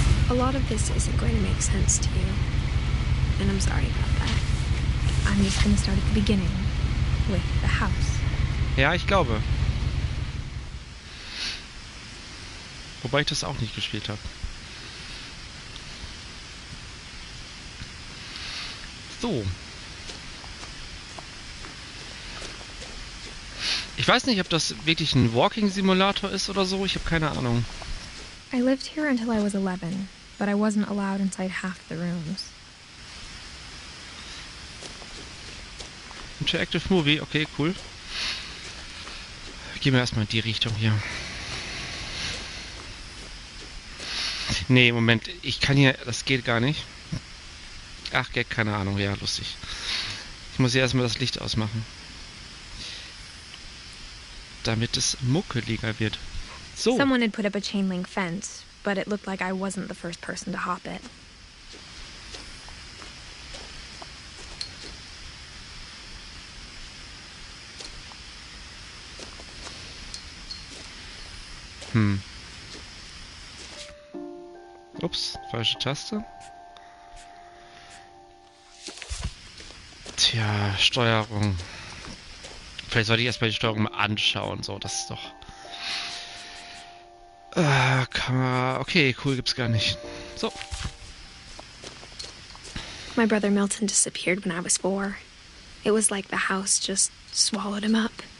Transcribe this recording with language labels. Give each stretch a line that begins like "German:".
English: A lot of this isn't going to make sense to you. And I'm sorry about that. I'm just going to start at the beginning, with the house.
German: Ja, ich glaube. Wobei ich das auch nicht gespielt habe. So. Ich weiß nicht, ob das wirklich ein Walking-Simulator ist oder so. Ich habe keine Ahnung.
English: I lived here until I was 11, but I wasn't allowed inside half the rooms.
German: Interactive Movie, okay, cool. Gehen wir erstmal in die Richtung hier. Nee, Moment, ich kann hier, das geht gar nicht. Ach, Gag, keine Ahnung, ja, lustig. Ich muss hier erstmal das Licht ausmachen. Damit es muckeliger wird. So.
English: Someone had put up a chain link fence, but it looked like I wasn't the first person to hop it.
German: Ups, falsche Taste. Tja, Steuerung. Vielleicht sollte ich erstmal die Steuerung mal anschauen. So, das ist doch... Kamera... Okay, cool, gibt's gar nicht. So.
English: My brother Milton disappeared when I was 4. It was like the house just swallowed him up.